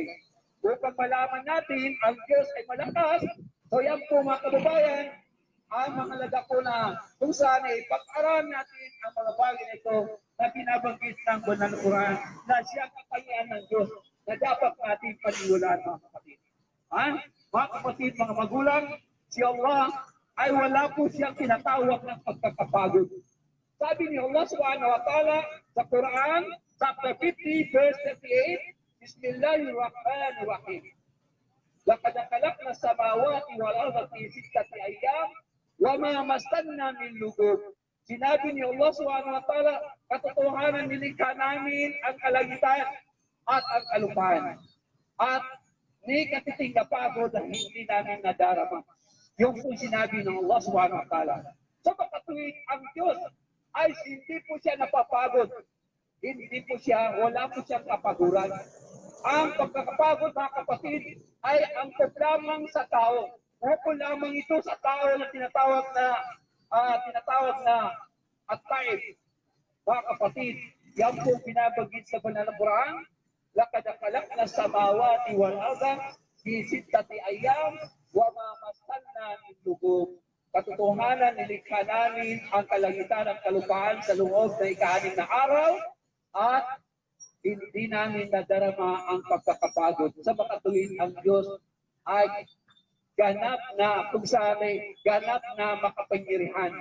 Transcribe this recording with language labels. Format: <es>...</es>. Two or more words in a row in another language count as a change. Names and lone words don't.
<tl>Upang malaman natin ang Diyos ay malakas, so yan po mga kababayan, ang mahalaga po na kung saan ay pag-aralan natin ang mga bagay na ito na binabanggit ng banal na Quran na siya kapangyarihan ng Diyos na dapat natin paniwalaan mga kapatid. Mga kapatid, mga magulang, si Allah ay wala po siyang tinatawag ng pagkakapagod. Sabi ni</tl> <ar>الله سبحانه وتعالى</ar> <tl>sa Quran, chapter 50, verse 38,</tl> <ar>Bismillahirrahmanirrahim. لقد خلقنا السماوات والأرض في ستة أيام وما مسنا من لغوب.</ar> <tl>Sinabi ni</tl> <ar>الله سبحانه وتعالى,</ar> <tl>katotohanan nilikha namin ang kalangitan at ang kalupaan. At ni katiting na pagod na hindi namin nadarama. Yung po sinabi ng</tl> <ar>الله سبحانه وتعالى.</ar> <tl>Sa pagkatuwid, ang Diyos ay hindi po siya napapagod. Hindi po siya, wala po siyang kapaguran. Ang pagkakapagod mga kapatid ay ang lamang sa tao. Ukol lamang ito sa tao na tinatawag na at-taib. Mga kapatid, yan po pinabagit sa banal na Quran.</tl> <ar>لقد خلقنا السماوات والأرض في ستة أيام وما مسنا من لغوب.</ar> <tl>Katotohanan, nilikha namin ang kalangitan at kalupaan sa loob na ika-6 na araw at hindi namin nadarama ang pagkakapagod. Sa makatuwid, ang Diyos ay ganap na kung saan ay ganap na makapangyarihan.</tl>